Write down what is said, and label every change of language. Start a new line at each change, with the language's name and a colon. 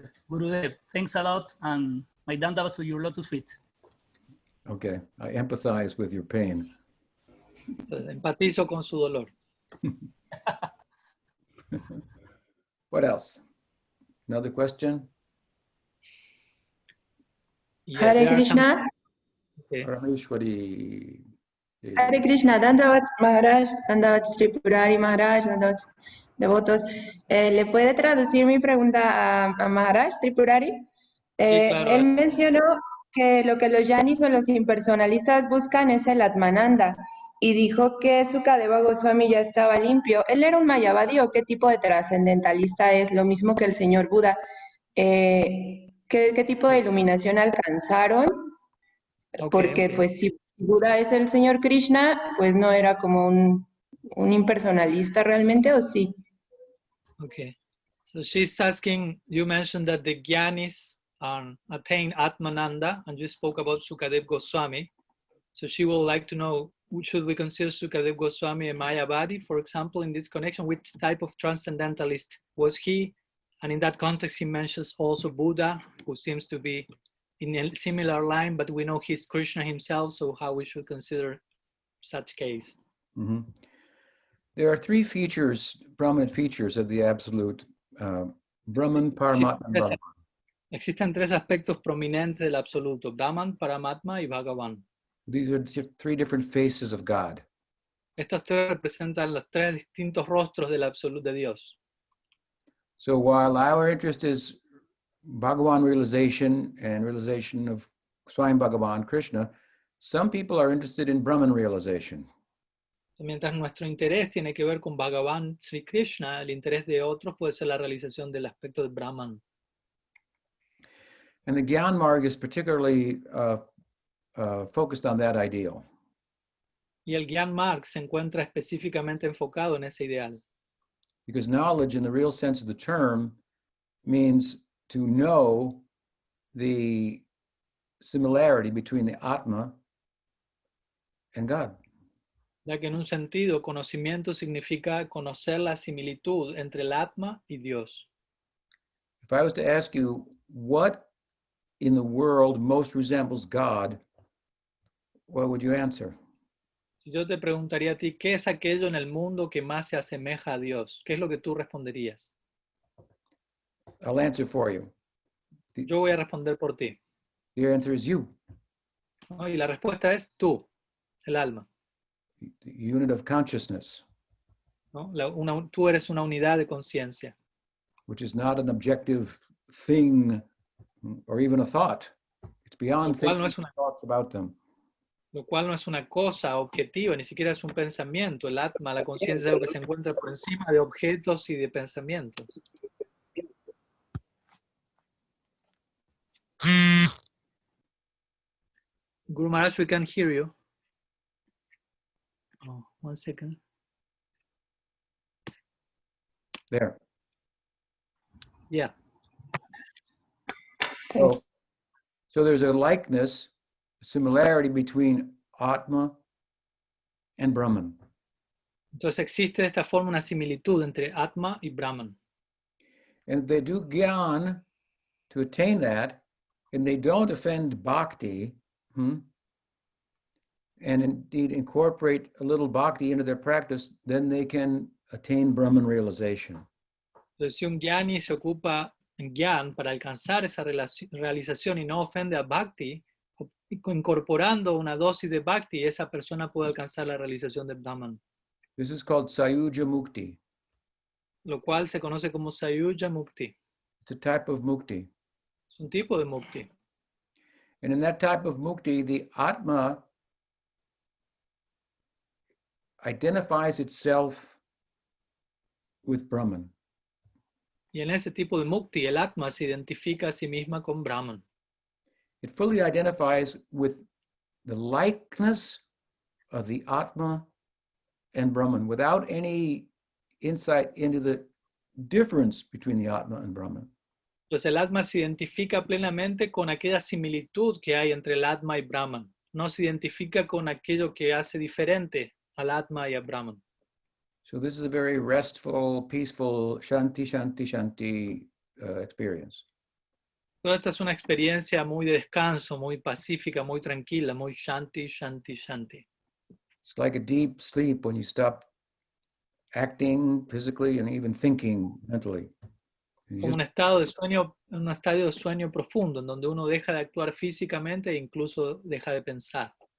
English: Gurudev, thanks a lot, and my dandavas to your lotus feet. Okay, I empathize with your pain.
Spanish: Entonces, empatizo con su dolor.
English: What else? Another question? Yeah, Hare there are some- Krishna, Okay. Parameshwari.
Spanish: Hare Krishna, Dandavat Maharaj, Dandavat Tripurari Maharaj, Dandavat devotos. ¿Le puede traducir mi pregunta a Maharaj Tripurari? claro. Él mencionó que lo que los yanis o los impersonalistas buscan es el Atmananda y dijo que Sukadeva Goswami ya estaba limpio. ¿Él era un Mayavadi o qué tipo de trascendentalista es? Lo mismo que el señor Buda. ¿Qué tipo de iluminación alcanzaron? Porque pues si Buda es el señor Krishna, pues no era como un impersonalista realmente, ¿o sí?
English: Okay. So she's asking, you mentioned that the Gyanis attain Atmananda, and you spoke about Sukadev Goswami. So she would like to know, should we consider Sukadev Goswami a Mayavadi, for example, in this connection? Which type of transcendentalist was he? And in that context, he mentions also Buddha, who seems to be in a similar line, but we know he's Krishna himself, so how we should consider such case? Mm-hmm. There are three features, prominent features of the absolute Brahman, Paramatma, and Bhagavan.
Spanish: Existen tres aspectos prominentes del absoluto, Brahman, Paramatma y Bhagavan.
English: These are three different faces of God.
Spanish: Estos tres representan los tres distintos rostros del absoluto de Dios.
English: So while our interest is Bhagavan realization and realization of Swayam Bhagavan, Krishna, some people are interested in Brahman realization.
Spanish: Mientras nuestro interés tiene que ver con Bhagavan Sri Krishna, el interés de otros puede ser la realización del aspecto de Brahman.
English: And the Gyan Marg is particularly focused on that ideal.
Spanish: Y el Gyan Marg se encuentra específicamente enfocado en ese ideal.
English: Because knowledge in the real sense of the term means to know the similarity between the Atma and God.
Spanish: Ya que en un sentido, conocimiento significa conocer la similitud entre el Atma y Dios.
English: If I was to ask you what in the world most resembles God, what would you answer?
Spanish: Si yo te preguntaría a ti, ¿qué es aquello en el mundo que más se asemeja a Dios? ¿Qué es lo que tú responderías?
English: I'll answer for you.
Spanish: Yo voy a responder por ti.
English: The answer is you,
Spanish: ¿No? Y la respuesta es tú, el alma.
English: the unit of consciousness,
Spanish: ¿No? Tú eres una unidad de conciencia,
English: which is not an objective thing or even a thought. It's beyond
Spanish: Lo cual no
English: thinking
Spanish: es una-
English: thoughts about them.
Spanish: lo cual no es una cosa objetiva, ni siquiera es un pensamiento. El Atma, la conciencia, es algo que se encuentra por encima de objetos y de pensamientos.
English: Guru Maharaj, we can hear you. Oh, 1 second. There. Yeah. So there's a likeness, a similarity between Atma and Brahman.
Spanish: Entonces existe de esta forma una similitud entre Atma y Brahman.
English: And they do gyan to attain that, and they don't offend bhakti, and indeed incorporate a little bhakti into their practice, then they can attain Brahman realization.
Spanish: Entonces, si un Jnani se ocupa en Gyan para alcanzar esa realización y no ofende a Bhakti, incorporando una dosis de Bhakti, esa persona puede alcanzar la realización de Brahman,
English: This is called Sayuja Mukti.
Spanish: lo cual se conoce como Sayuja Mukti.
English: It's a type of mukti.
Spanish: Es un tipo de Mukti.
English: And in that type of mukti, the Atma identifies itself with Brahman.
Spanish: Y en ese tipo de Mukti, el Atma se identifica a sí misma con Brahman.
English: It fully identifies with the likeness of the Atma and Brahman without any insight into the difference between the Atma and Brahman.
Spanish: Entonces el Atma se identifica plenamente con aquella similitud que hay entre el Atma y Brahman. No se identifica con aquello que hace diferente al Atma y a Brahman.
English: So this is a very restful, peaceful, shanti, shanti, shanti experience.
Spanish: Toda esta es una experiencia muy de descanso, muy pacífica, muy tranquila, muy shanti, shanti, shanti.
English: It's like a deep sleep when you stop acting physically and even thinking mentally. You
Spanish: Como
English: just-
Spanish: un estado de sueño, un estadio de sueño profundo, en donde uno deja de actuar físicamente e incluso deja de pensar.